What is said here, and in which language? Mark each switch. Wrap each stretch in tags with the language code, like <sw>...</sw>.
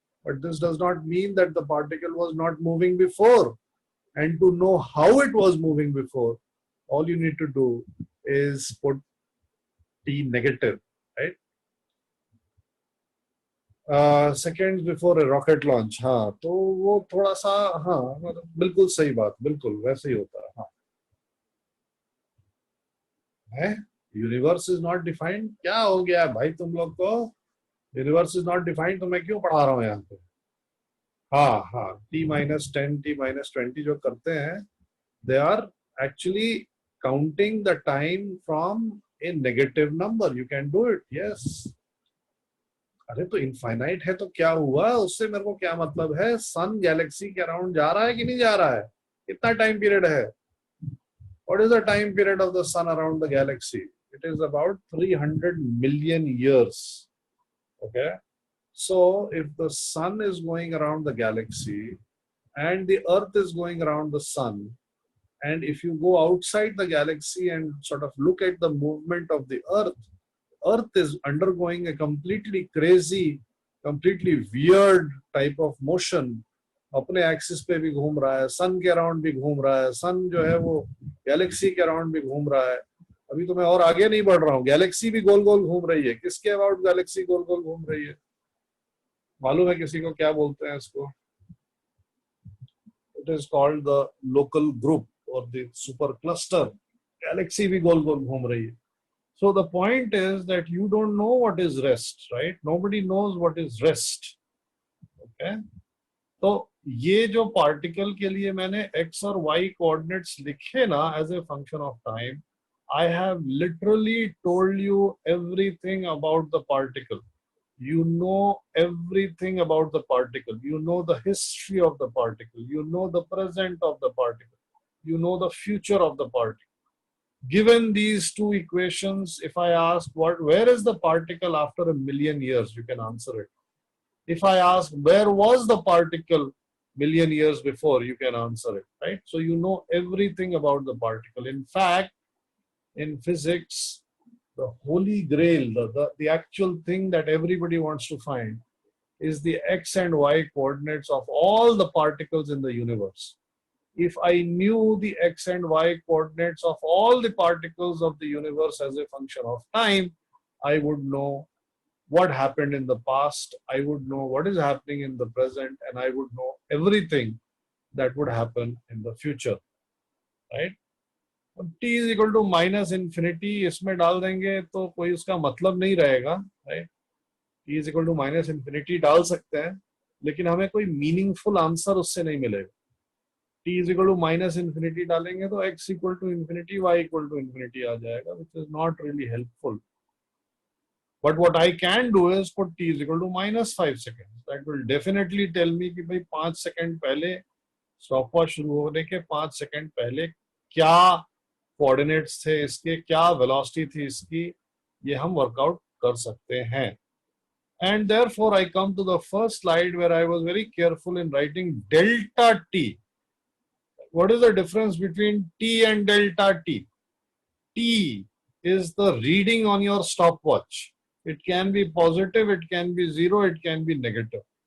<en>But this does not mean that the particle was not moving before. And to know how it was moving before, all you need to do is put t negative, right? Seconds before a rocket launch.</en> <hi>हाँ, तो वो थोड़ा सा हाँ मतलब बिल्कुल सही बात, बिल्कुल वैसे ही होता है. हाँ. है?</hi> <en>Universe is not defined.</en> <hi>क्या हो गया भाई तुम लोग को?</hi> <en>Universe is not defined</en> <hi>तो मैं क्यों पढ़ा रहा हूँ यहाँ पे? हाँ हाँ t-10 t-20 जो करते हैं,</hi> <en>they are actually counting the time from a negative number. You can do it, yes.</en> <hi>अरे तो इनफाइनाइट है तो क्या हुआ, उससे मेरे को क्या मतलब है? सन गैलेक्सी के अराउंड जा रहा है कि नहीं जा रहा है? कितना टाइम पीरियड है?</hi> <en>What is the time period of the sun around the galaxy? It is about 300 million years. Okay. So if the sun is going around the galaxy and the earth is going around the sun, and if you go outside the galaxy and sort of look at the movement of the earth is undergoing a completely crazy, completely weird type of motion.</en> <hi>अपने axis पे भी घूम रहा है, सन के around भी घूम रहा है, सन जो है वो गैलेक्सी के अराउंड भी घूम रहा है. अभी तो मैं और आगे नहीं बढ़ रहा हूँ, गैलेक्सी भी गोल गोल घूम रही है. किसके अबाउट गैलेक्सी गोल गोल घूम रही है? मालूम है किसी को क्या बोलते हैं इसको?</hi> <en>It is called the local group और the super cluster.</en> <hi>गैलेक्सी भी गोल गोल घूम रही है.</hi> <en>So the point is that you don't know what is rest, right? Nobody knows what is rest. Okay?</en> <hi>तो ये जो पार्टिकल के लिए मैंने x और y कोऑर्डिनेट्स लिखे ना</hi> <en>As a function of time, I have literally told you everything about the particle. You know everything about the particle. You know the history of the particle. You know the present of the particle. You know the future of the particle. Given these two equations, if I ask where is the particle after a million years, you can answer it. If I ask where was the particle million years before, you can answer it, right? So you know everything about the particle. In fact, in physics, the holy grail, the actual thing that everybody wants to find is the x and y coordinates of all the particles in the universe. If I knew the x and y coordinates of all the particles of the universe as a function of time, I would know what happened in the past, I would know what is happening in the present, and I would know everything that would happen in the future, right? t is equal to minus infinity</en> <hi>इसमें डाल देंगे तो कोई उसका मतलब नहीं रहेगा, right?</hi> <en>t is equal to minus infinity</en> <hi>डाल सकते हैं, लेकिन हमें कोई मीनिंगफुल आंसर उससे नहीं मिलेगा.</hi> <en>t is equal to minus infinity</en> <hi>डालेंगे तो</hi> <en>x equal to infinity, y equal to infinity</en> <hi>आ जाएगा,</hi> <en>which is not really helpful. But what I can do is put t is equal to minus 5 seconds. That will definitely tell me</en> <hi>कि भाई 5 second पहले stopwatch शुरू होने के 5 second पहले क्या coordinates थे इसके, क्या वेलोसिटी थी इसकी, ये हम वर्कआउट कर सकते हैं.</hi> <en>And therefore I come to the first slide where I was very careful in writing delta t. What is the difference between t and delta t? T is the reading on your stopwatch. It can be positive, it can be 0, it can be negative.</en>